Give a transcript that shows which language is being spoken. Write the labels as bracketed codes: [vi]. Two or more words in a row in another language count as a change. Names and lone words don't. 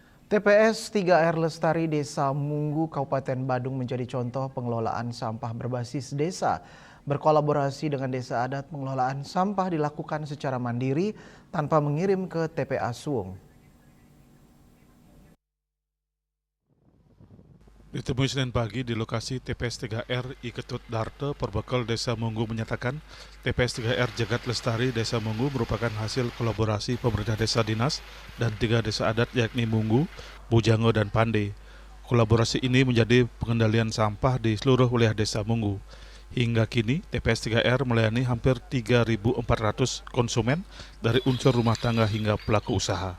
[id] TPS 3R Lestari Desa Munggu, Kabupaten Badung menjadi contoh pengelolaan sampah berbasis desa. Berkolaborasi dengan desa adat, pengelolaan sampah dilakukan secara mandiri tanpa mengirim ke TPA Suung. Ditemui Senin pagi di lokasi TPS 3R I Ketut Darte, Perbekal Desa Munggu menyatakan TPS 3R Jagat Lestari Desa Munggu merupakan hasil kolaborasi pemerintah desa dinas dan 3 desa adat yakni Munggu, Bujango, dan Pande. Kolaborasi ini menjadi pengendalian sampah di seluruh wilayah desa Munggu. Hingga kini, TPS 3R melayani hampir 3.400 konsumen dari unsur rumah tangga hingga pelaku usaha.